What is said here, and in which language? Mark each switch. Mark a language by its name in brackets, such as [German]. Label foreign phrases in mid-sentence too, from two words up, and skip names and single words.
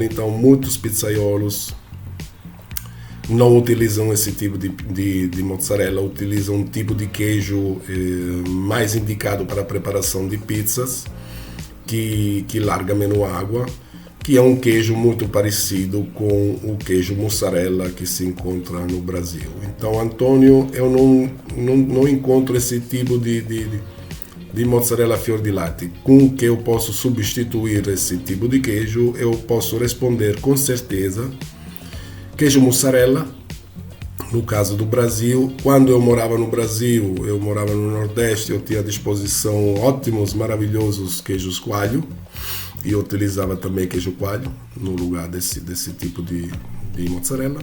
[Portuguese] Então muitos pizzaiolos não utilizam esse tipo de mozzarella, utilizam um tipo de queijo mais indicado para a preparação de pizzas, que larga menos água, que é um queijo muito parecido com o queijo mussarela que se encontra no Brasil. Então, Antônio, eu não encontro esse tipo de [Italian] mozzarella fior di latte [Portuguese] com que eu posso substituir esse tipo de queijo. Eu posso responder com certeza queijo mussarela. No caso do Brasil, quando eu morava no Brasil, eu morava no Nordeste, eu tinha à disposição ótimos, maravilhosos queijos coalho, e eu utilizava também queijo coalho no lugar desse tipo de mozzarella.